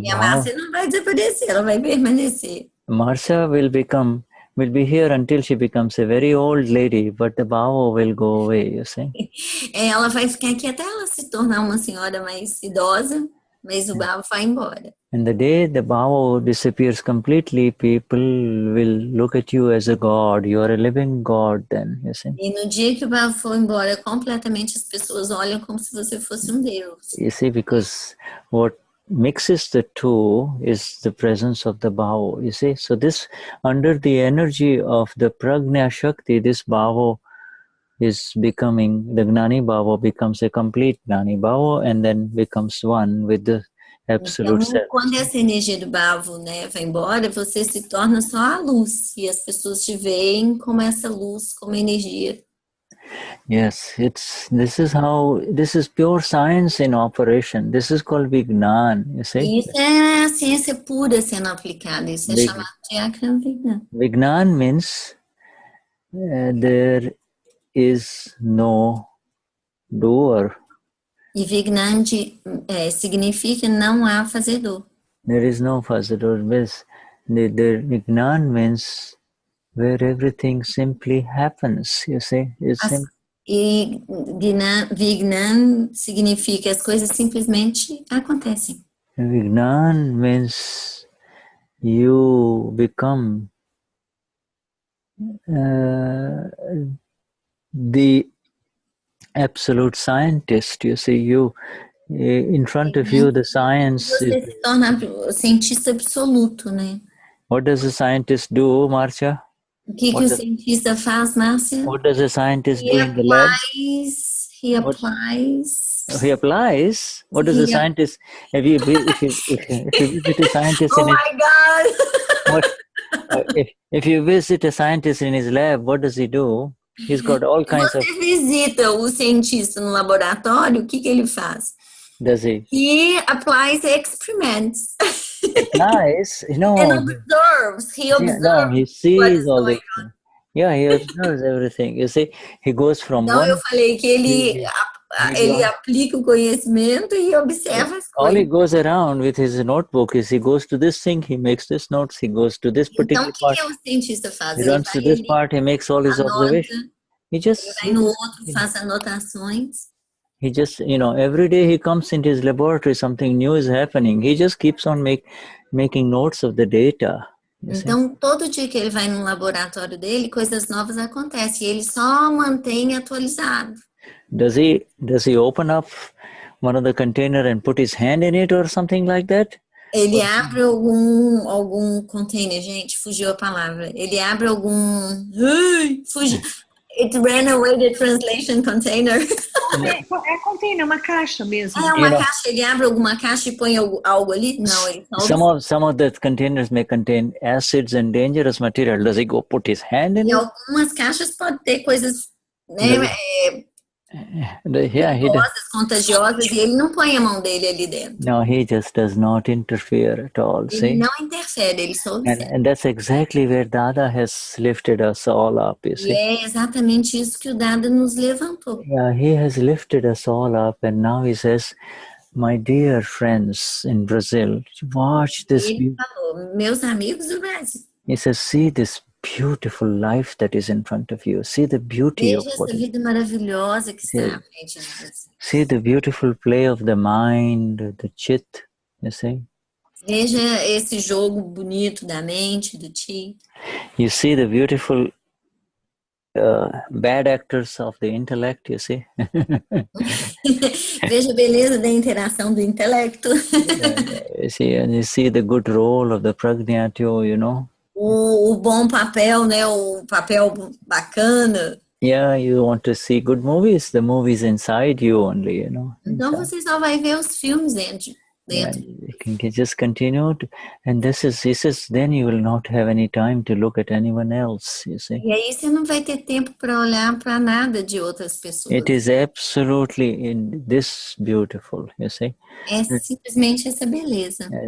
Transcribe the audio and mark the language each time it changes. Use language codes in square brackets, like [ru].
[pt] e a Marcia não vai desaparecer, ela vai permanecer. [en] Marcia will be here until she becomes a very old lady, but the bhava will go away, you see. [pt] Ela vai ficar aqui até ela se tornar uma senhora mais idosa, mas o bhava vai embora. [en] And the day the bhava disappears completely, people will look at you as a god. You are a living god then, you see. [pt] E no dia que o bhava for embora completamente, as pessoas olham como se você fosse um deus. [en] You see, because what mixes the two is the presence of the bhava, you see. So this, under the energy of the prajna shakti, this bhava is becoming, the gnani bhava becomes a complete gnani bhava and then becomes one with the absolute self. [pt] Quando essa energia do bhava, né, vai embora, você se torna só a luz e as pessoas te veem como essa luz, como energia. [en] Yes, this is pure science in operation. This is called Vignan, you see. [pt] Isso é a ciência pura sendo aplicada. Isso é chamado de Akram Vignan. [en] Vignan means there is no doer. [pt] E Vignan significa não há fazedor. [en] There is no fazedor. The Vignan means where everything simply happens, you see. [pt] E Vignan significa as coisas simplesmente acontecem. [en] Vignan means you become the absolute scientist, you see. In front of you, the science [pt] Você se torna o cientista absoluto, né? [en] What does a scientist do, Marcia? [pt] O que o cientista faz, Marcia? [en] What does a scientist do in the lab? He applies He applies. What does the scientist? If you visit a scientist, oh my God! if you visit a scientist in his lab, what does he do? He's got all kinds of. [pt] Você visita o cientista no laboratório, o que ele faz? [en] Does he? He applies experiments. Applies, And observes. He observes. No, he sees all this. Yeah, he observes everything. You see, he goes from [pt] então [en] one. [pt] Eu falei que ele aplica o conhecimento e observa as coisas. [en] All he goes around with his notebook is he goes to this thing, he makes this notes, he goes to this particular part. [pt] Então, o que o cientista faz? [en] He runs to this part, he makes all his observations. [pt] Ele vai no outro, faz anotações. [en] He just, every day he comes into his laboratory, something new is happening. He just keeps on making notes of the data. [pt] Então, todo dia que ele vai no laboratório dele, coisas novas acontecem. E ele só mantém atualizado. [en] Does he open up one of the container and put his hand in it or something like that? [pt] Ele abre algum container, gente, fugiu a palavra. Ele abre algum... Fugiu. [en] It ran away the translation container. [pt] É container, uma caixa mesmo. É uma caixa, ele abre alguma caixa e põe algo ali? Não, ele [en] some of the containers may contain acids and dangerous material. Does he go put his hand in it? [pt] Algumas caixas podem ter coisas, né, perigosas, contagiosas, e ele não põe a mão dele ali dentro. [en] No, he just does not interfere at all. [pt] Ele não interfere, ele só observa. [en] And that's exactly where Dada has lifted us all up, you see. [pt] E é exatamente isso que o Dada nos levantou. [en] Yeah, he has lifted us all up, and now he says, my dear friends in Brazil, watch this. [pt] Ele falou, meus amigos do Brasil. [en] He says, see this beautiful life that is in front of you. See the beauty of [pt] essa vida maravilhosa que está à frente de você. [en] See the beautiful play of the mind, the chit, you see. [pt] Veja esse jogo bonito da mente, do chi. [en] You see the beautiful bad actors of the intellect, you see. [pt] Veja a beleza da interação do intelecto. [en] You see, and you see the good role of the pragnatyo, [pt] O bom papel, né? O papel bacana. [en] Yeah, you want to see good movies. The movies inside you only, [pt] Então você só vai ver os filmes dentro. [en] Yeah, you can just continue to, and he says, then you will not have any time to look at anyone else, you see. [pt] E aí você não vai ter tempo para olhar para nada de outras pessoas. [en] It is absolutely this beautiful, you see. [pt] É simplesmente essa beleza.